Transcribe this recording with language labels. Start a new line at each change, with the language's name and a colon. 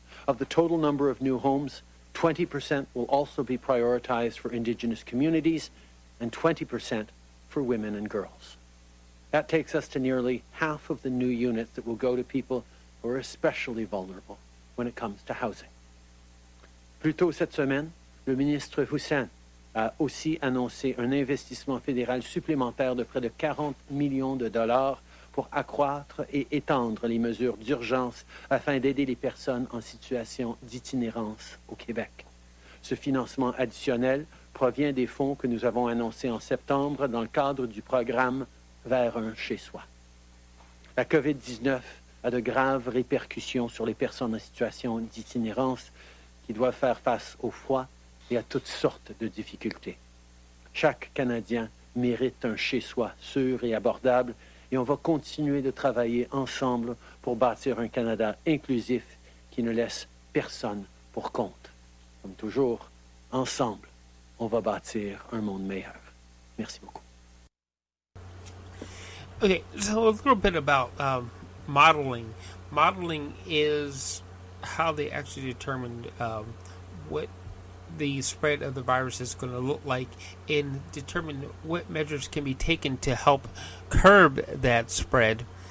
English: Of the total number of new homes, 20% will also be prioritized for Indigenous communities and 20% for women and girls. That takes us to nearly half of the new units that will go to people who are especially vulnerable when it comes to housing.
French: Plus tôt cette semaine, le ministre Hussein a aussi annoncé un investissement fédéral supplémentaire de près de 40 millions de dollars pour accroître et étendre les mesures d'urgence afin d'aider les personnes en situation d'itinérance au Québec. Ce financement additionnel provient des fonds que nous avons annoncés en septembre dans le cadre du programme Vers un chez-soi. La COVID-19 a de graves répercussions sur les personnes en situation d'itinérance qui doivent faire face au froid et à toutes sortes de difficultés. Chaque Canadien mérite un chez-soi sûr et abordable et on va continuer de travailler ensemble pour bâtir un Canada inclusif qui ne laisse personne pour compte. Comme toujours, ensemble, on va bâtir un monde meilleur. Merci beaucoup.
English: Okay, so a little bit about modeling. Modeling is how they actually determined what the spread of the virus is going to look like and determine what measures can be taken to help curb that spread.